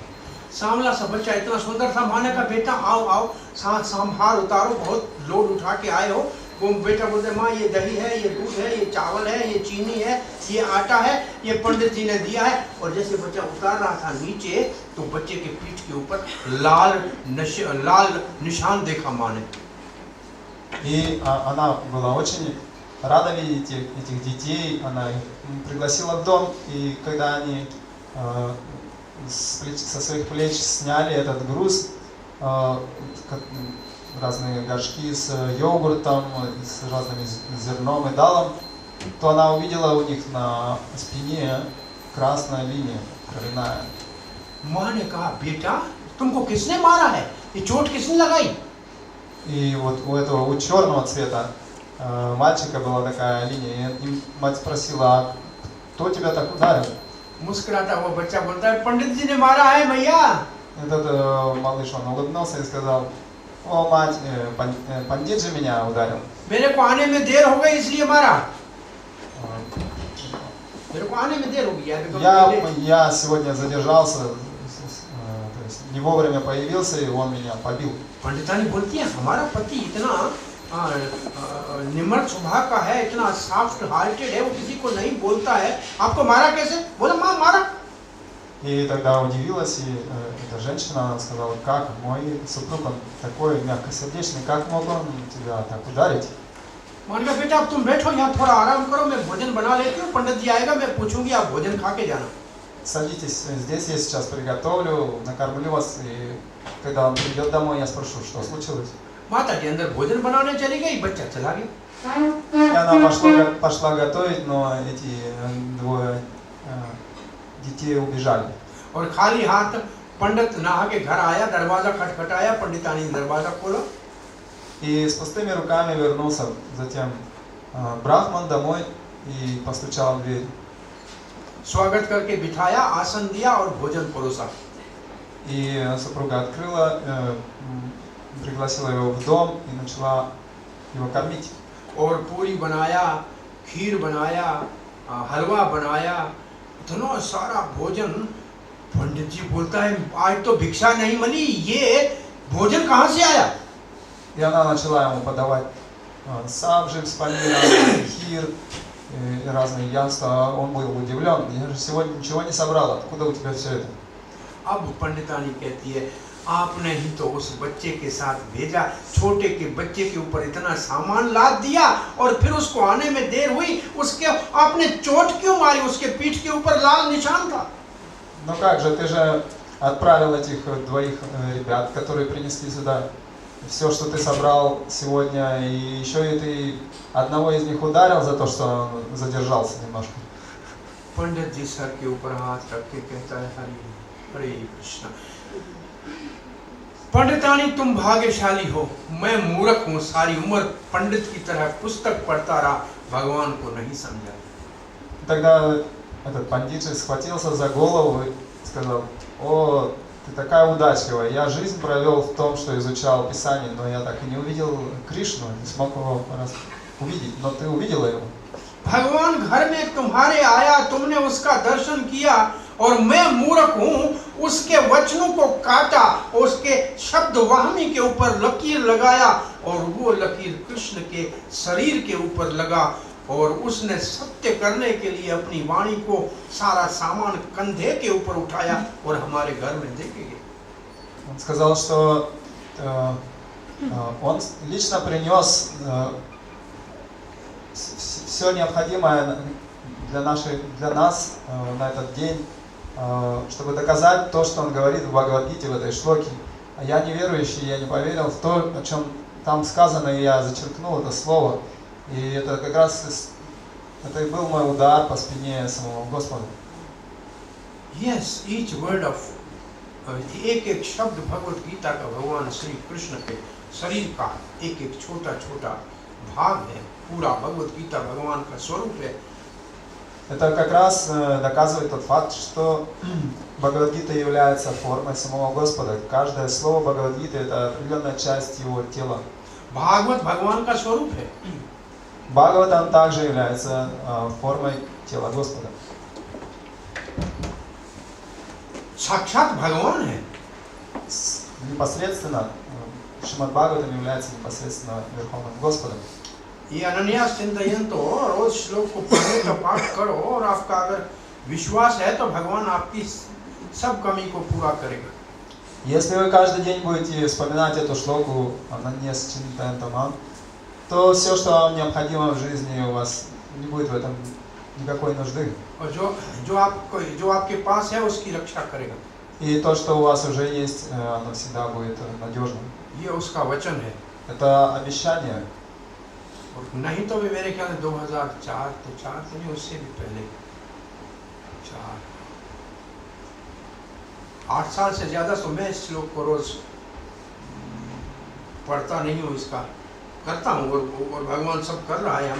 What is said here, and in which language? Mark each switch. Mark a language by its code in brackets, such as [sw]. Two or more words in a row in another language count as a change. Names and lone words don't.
[hi] सांवला सा बच्चा इतना सुंदर था, माँ ने कहा बेटा आओ आओ सांभार उतारो, बहुत लोड उठा के आए हो। वो बेटा बोलते माँ ये दही है, ये दूध है, ये चावल है, ये चीनी है, ये आटा है, ये पंडित जी ने दिया है। और जैसे बच्चा उतार रहा था नीचे तो बच्चे के पीठ के ऊपर लाल निशान देखा माँ ने। [ru] И она была очень рада видеть этих детей. Она их пригласила в дом, и когда они со своих плеч сняли этот груз, разные горшки с йогуртом, с разным зерном и далом, то она увидела у них на спине красная линия, кровяная. [hi] माँ ने कहा बेटा तुमको किसने मारा है, ये चोट किसने लगाई? [ru] И вот у черного цвета мальчика была такая линия, и мать спросила, а кто тебя так ударил? [hi] मुस्कुराता वो बच्चा बोलता है पंडित जी ने मारा है मैया। [ru] Этот малыш, он улыбнулся и сказал, о мать, пандит же меня ударил. [hi] मेरे को आने में देर हो गई इसलिए मारा। मेरे को आने में देर हो गई। [ru] Я сегодня задержался, то есть не вовремя появился, и он меня побил. [hi] पंडितानी बोलती है हमारा पति इतना निम्र स्वभाव का है, इतना [en] soft hearted [hi] है, वो किसी को नहीं बोलता है, आपको मारा कैसे? बोला माँ मारा। [ru] И тогда удивилась и эта женщина, она сказала, как мой супруг, он такой мягкосердечный, как мог он тебя так ударить? [hi] मैंने कहा बेटा अब तुम बैठो यहाँ थोड़ा आराम करो, मैं भोजन बना लेती हूँ, पंडित जी आएगा मैं पूछूंगी, आप भोजन खा के जाना। [ru] Садитесь здесь, я сейчас приготовлю, накормлю вас, и когда он придет домой, я спрошу, что случилось. [hi] माता जी अंदर भोजन बनाने चली गई, बच्चा चला गया। [ru] И она пошла готовить, но эти 2 детей убежали. [hi] और खाली हाथ पंडित नहा के घर आया, दरवाजा खटखटाया, पंडितानी ने दरवाजा खोला। [ru] И с пустыми руками вернулся затем Брахман домой и постучал в дверь. [hi] स्वागत करके बिठाया, आसन दिया और भोजन परोसा। [ru] И супруга открыла, пригласила его в дом и начала его кормить. [hi] और पूरी बनाया, खीर बनाया, हलवा बनाया, इतना सारा भोजन। पंडित जी बोलता है आज तो भिक्षा नहीं मिली, ये भोजन कहाँ से आया? [ru] И она начала ему подавать сабжи с паниром, хир и разные яства. Он был удивлен. Я же сегодня ничего не собрал. Откуда у тебя все это? [hi] अब पंडितानी कहती है आपने ही तो उस बच्चे के साथ भेजा, छोटे के बच्चे के ऊपर इतना सामान लाद दिया और फिर उसको आने में देर हुई, उसके आपने चोट क्यों मारी? उसके पीठ के ऊपर लाल निशान था। [ru] Ну как же, ты же отправил этих 2 ребят, которые принесли сюда все, что ты собрал сегодня, и еще и ты одного из них ударил за то, что он задержался немножко. [hi] पंडित जी सर के ऊपर हाथ रख के कहता है हरे कृष्णा। पंडितानी तुम भाग्यशाली हो, मैं मूर्ख हूँ, सारी उम्र पंडित की तरह पुस्तक पढ़ता रहा, भगवान को नहीं समझा। [ru] Тогда этот пандитчик схватился за голову и сказал, о, ты такая удачливая, я жизнь провел в том, что изучал Писание, но я так и не увидел Кришну, не смог его увидеть, но ты увидела его. [hi] भगवान घर में तुम्हारे आया, तुमने उसका दर्शन किया और मैं मूर्ख हूँ, उसके वचनों को काटा, उसके शब्द वाहनी के ऊपर लकीर लगाया और वो लकीर कृष्ण के शरीर के ऊपर लगा और उसने सत्य करने के लिए अपनी वाणी को सारा सामान कंधे के ऊपर उठाया और हमारे घर में देके गया। [ru] Он сказал, что он лично принес все необходимое для нас на этот день, чтобы доказать то, что он говорит в Бхагавад-гите, в этой шлоке. А я неверующий, я не поверил в то, о чем там сказано, и я зачеркнул это слово. И это как раз это и был мой удар по спине самого Господа. [en] Yes, each word of [hi] एक-एक शब्द भगवत गीता का भगवान श्री कृष्ण के शरीर का एक एक छोटा छोटा भाग है, पूरा भगवत गीता भगवान का स्वरूप है। [ru] Это как раз доказывает тот факт, что Бхагавад-гита является формой самого Господа. Каждое слово Бхагавад-гиты это определенная часть его тела. [hi] भागवत भगवान का स्वरूप है। [ru] Бхагаватам также является формой тела Господа. [hi] साक्षात भगवान है। [ru] Непосредственно Шримад Бхагаватам является непосредственно Верховным Господом. [hi] ये अनन्यास चिंतन तो रोज श्लोक को पढ़ने का पाठ करो और आपका अगर विश्वास है तो भगवान आपकी सब कमी को पूरा करेगा। [ru] Если вы каждый день будете вспоминать эту шлоку Ананьяс Чинтантаман, то все, что вам необходимо в жизни, у вас не будет в этом никакой нужды. [hi] और जो आपके पास है उसकी रक्षा करेगा। [ru] И то, что у вас уже есть, оно всегда будет надежным. [hi] ये उसका वचन है। [ru] Это обещание. [hi] नहीं तो भी मेरे ख्याल में 2004 तो 4 तो नहीं, उससे भी पहले 8 साल से ज्यादा तो मैं इस श्लोक को रोज पढ़ता नहीं हूँ, इसका करता हूँ और भगवान सब कर रहा है।